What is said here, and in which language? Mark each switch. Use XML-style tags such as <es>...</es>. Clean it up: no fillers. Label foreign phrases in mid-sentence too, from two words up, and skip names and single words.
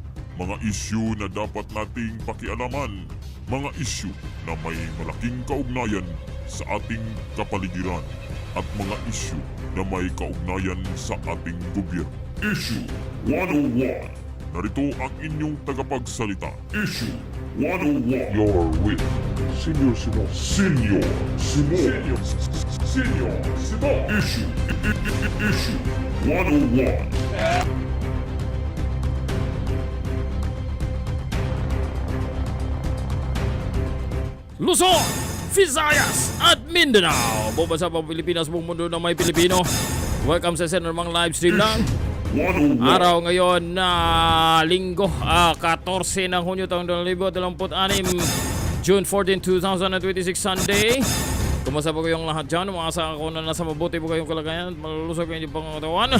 <tl>Mga issue na dapat nating pakialaman. Mga issue na may malaking kaugnayan sa ating kapaligiran. At mga issue na may kaugnayan sa ating gobyerno. Issue 101. Narito ang inyong tagapagsalita.</tl> <en>Issue 101. You're with Senior Simo. Senior Simo. Senior Simo. Issue 101.</en> <tl>Luzon, Visayas at Mindanao. Buong bansa pang Pilipinas, buong mundo na may Pilipino. Welcome sa Senador</tl> <en>live stream</en> <tl>ng araw ngayon na linggo, 14 ng Hunyo taong 2026,</tl> <en>June 14, 2026, Sunday.</en> <tl>Kumusta po kayong lahat dyan? Umaasa ako na nasa mabuti po kayong kalagayan at malulusog kayo pang katawan.</tl>